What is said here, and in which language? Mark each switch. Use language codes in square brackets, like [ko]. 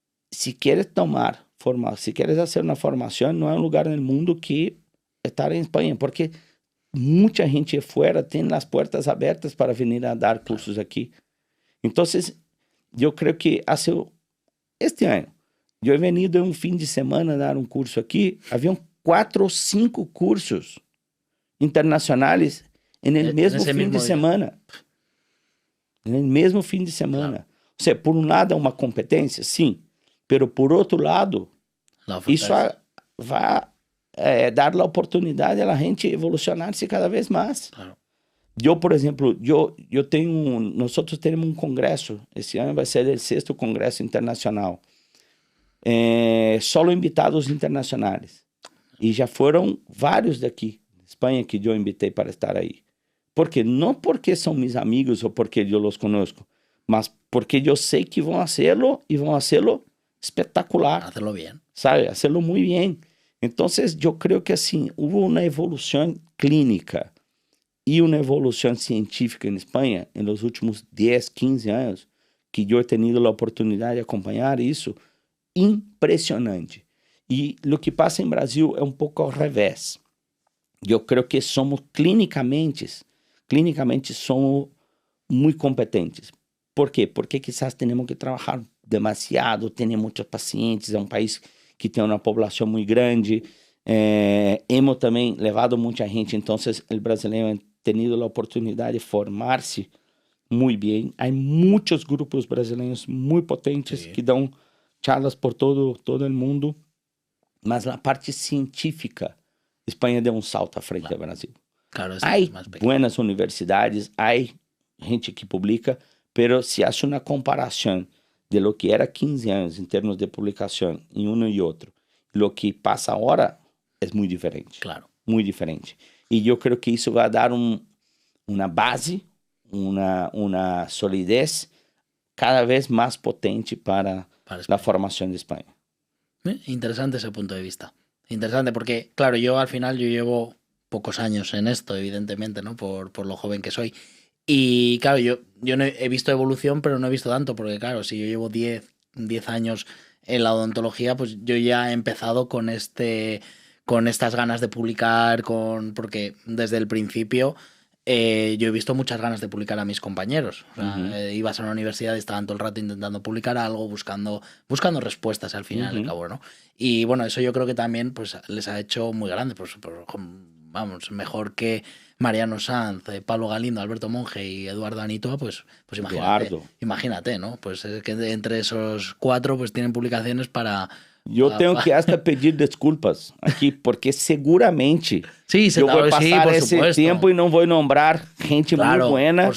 [es] Si quieres si quieres hacer una formación, no hay un lugar en el mundo que estar en España, porque mucha gente de fuera tiene las puertas abiertas para venir a dar cursos aquí. Entonces, yo creo que este año, yo he venido en un fin de semana a dar un curso aquí, habían 4 o 5 cursos internacionales en el mismo fin de semana. [pt] no mesmo fim de semana. Claro. Ou seja, por um lado é uma competência, sim, mas por outro lado, isso vai dar a oportunidade a gente evolucionar-se cada vez mais. Claro. Eu, por exemplo, nós temos um congresso, esse ano vai ser o 6º Congresso Internacional, solo invitados internacionais. E já foram vários daqui, Espanha, que eu invitei para estar aí. Por quê? Não porque são meus amigos ou porque eu os conozco, mas porque eu sei que vão fazê-lo e vão fazê-lo espetacular. [es] Hacerlo bien. Sabe? Hacerlo muy bien. Entonces, yo creo que assim, hubo una evolución clínica y una evolución científica en España en los últimos 10, 15 años, que yo he tenido la oportunidad de acompañar isso, impressionante. [pt] E o que passa em Brasil é um pouco ao revés. Eu creio que somos clinicamente somos muito competentes. ¿Por quê? Porque quizás temos que trabalhar demasiado, temos muitos pacientes, é um país que tem uma população muito grande, hemos também levado muita gente, então o brasileiro tem tido a oportunidade de formar-se muito bem. Há muitos grupos brasileiros muito potentes que dão charlas por todo o mundo, mas na parte científica, Espanha deu um salto à frente do Brasil. Claro, há boas universidades, há gente que publica, pero se hace uma comparação de lo que era 15 anos em termos de publicação em um e outro, lo que passa agora é muito diferente. Claro. Muito diferente. E eu creio que isso vai dar uma base, uma solidez cada vez mais potente para a formação de Espanha. [es] Interesante ese punto de vista. Interesante porque, claro, yo al final yo llevo pocos años en esto, evidentemente, ¿no? Por lo joven que soy. Y claro, yo no he visto evolución, pero no he visto tanto, porque claro, si yo llevo 10 años en la odontología, pues yo ya he empezado con estas ganas de publicar, porque desde el principio yo he visto muchas ganas de publicar a mis compañeros. O sea, ibas a una universidad y estaban todo el rato intentando publicar algo, buscando respuestas al final, al cabo, ¿no? Y bueno, eso yo creo que también pues les ha hecho muy grande, pues vamos, mejor que Mariano Sanz, Pablo Galindo, Alberto Monge y Eduardo Anitoa, pues imagínate, ¿no? Pues es que entre esos 4 pues tienen publicaciones para... [pt] Eu tenho que hasta pedir desculpas aqui, porque seguramente eu vou passar esse tempo e não vou nombrar gente muito buena.